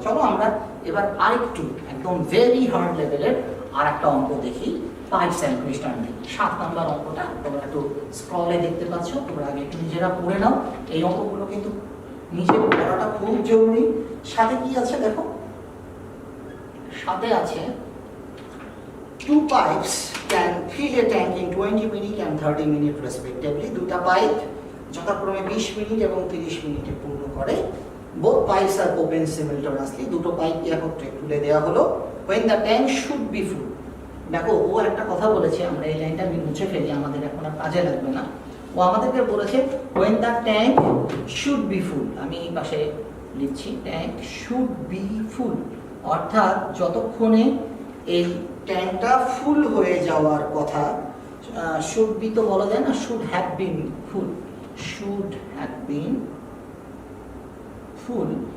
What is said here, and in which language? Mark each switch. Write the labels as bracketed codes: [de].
[bn] চলো আমরা এবার আরেকটু একদম ভেরি হার্ড লেভেলের আর একটা অঙ্ক দেখি, পাইপস অ্যান্ড ক্রিস্টান্ডি। 7 নাম্বার অঙ্কটা তোমরা একটু স্ক্রলে দেখতে পাচ্ছ, তোমরা আগে একটু নিজেরা পড়ে নাও। এই অঙ্কগুলো কিন্তু নিজে পড়াটা খুব জরুরি। সাথে কি আছে দেখো, সাথে আছে [en] 2 pipes can fill a tank in 20 minutes and 30 minutes respectively. [bn] দুটা পাইপ যথাক্রমে 20 মিনিট এবং 30 মিনিটে পূর্ণ করে। [en] both pipes are open simultaneously. [bn] দুটো পাইপকে একত্রে খুলে দেওয়া হলো। [en] when the tank should be full. [bn] দেখো ও একটা কথা বলেছে, আমরা এই লাইনটা আমি মুছে ফেলি, আমাদের এখন আর কাজে লাগবে না। ও আমাদেরকে বলেছে [en] when the tank should be full। [bn] আমি এই পাশে লিখছি [en] tank should be full, [bn] অর্থাৎ যতক্ষণে এই ট্যাঙ্কটা ফুল হয়ে যাওয়ার কথা। [en] should be [bn] তো বলা যায় না, [en] Should have been full, should have been full.